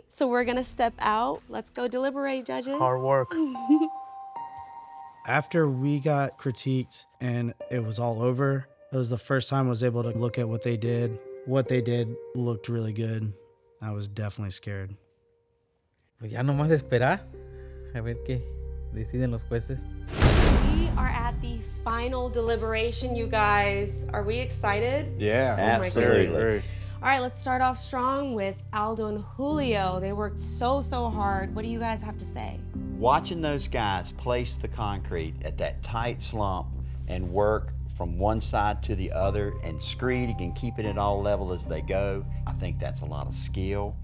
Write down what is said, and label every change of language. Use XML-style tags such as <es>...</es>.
<en>So we're gonna step out. Let's go deliberate, judges. Hard work. After we got critiqued and it was all over, it was the first time I was able to look at what they did. What they did looked really good. I was definitely scared.</en> <es>Pues ya nomás esperar a ver qué deciden los jueces.</es> <en>We are at the final deliberation, you guys. Are we excited? Yeah, Absolutely. very. All right, let's start off strong with Aldo and Julio. They worked so hard. What do you guys have to say? Watching those guys place the concrete at that tight slump and work from one side to the other and screeding and keeping it all level as they go, I think that's a lot of skill.</en>